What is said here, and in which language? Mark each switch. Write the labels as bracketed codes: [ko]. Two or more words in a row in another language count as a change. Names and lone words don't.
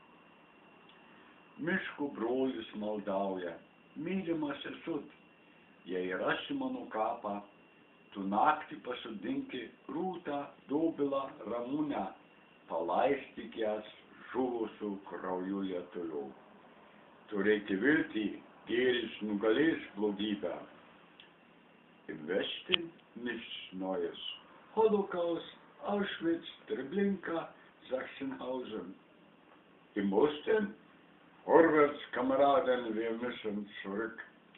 [lt] Miško brolis maldauja, mylimas esut, jei rasi mano kapą, tu naktį pasodinki rūtą, dobilą, ramūnę, palaistyk jas žuvusių krauju lietuvių. Turėti viltį, gėris nugalės blogybę. [de] Im Westen nichts Neues. Holocaust, Auschwitz, Treblinka, Sachsenhausen. Im Osten, vorwärts, Kameraden, wir müssen zurück.